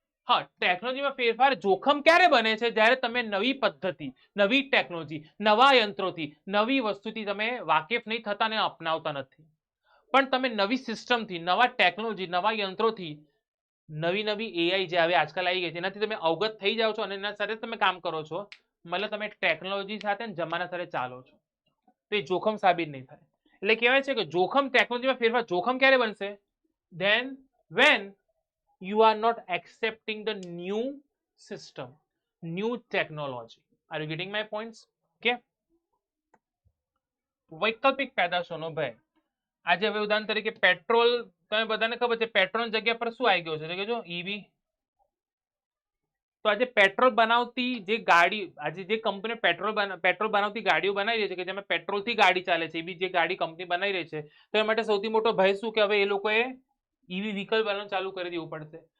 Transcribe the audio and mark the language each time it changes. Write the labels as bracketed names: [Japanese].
[Gujarati] હા, ટેકનોલોજીમાં ફેરફાર જોખમ ક્યારે બને છે? જ્યારે તમે નવી પદ્ધતિ, નવી ટેકનોલોજી, નવા યંત્રોથી, નવી વસ્તુથી તમે વાકેફ નહીં થતા ને અપનાવતા નથી, પણ તમે નવી સિસ્ટમથી, નવા ટેકનોલોજી, નવા યંત્રોથી, નવી એઆઈ જે હવે આજકાલ આવી ગઈ છે એનાથી તમે અવગત થઈ જાઓ છો અને એના સાથે તમે કામ કરો છો, મતલબ તમે ટેકનોલોજી સાથે જમાના સાથે ચાલો છો, તો એ જોખમ સાબિત નહીં થાય. એટલે કહેવાય છે કે જોખમ, ટેકનોલોજીમાં ફેરફાર જોખમ ક્યારે બનશે? [English] Then when you are not accepting the new system, new technology. Are you getting my points? Okay. [Gujarati] વૈકલ્પિક પેદાશોનો ભય. આજે હવે ઉદાહરણ તરીકે પેટ્રોલ, તમે બધાને ખબર છે પેટ્રોલ જગ્યા પર શું આવી ગયું છે, જો ઈવી. તો આજે પેટ્રોલ બનાવતી જે ગાડી, આજે જે કંપની પેટ્રોલ બનાવતી ગાડીઓ બનાવી રહી છે કે જેમાં પેટ્રોલથી ગાડી ચાલે છે, એવી જે ગાડી કંપની બનાવી રહી છે, તો એ માટે સૌથી મોટો ભય શું કે હવે એ લોકોએ ઈવી વ્હીકલ બનાવવાનું ચાલુ કરી દેવું પડશે.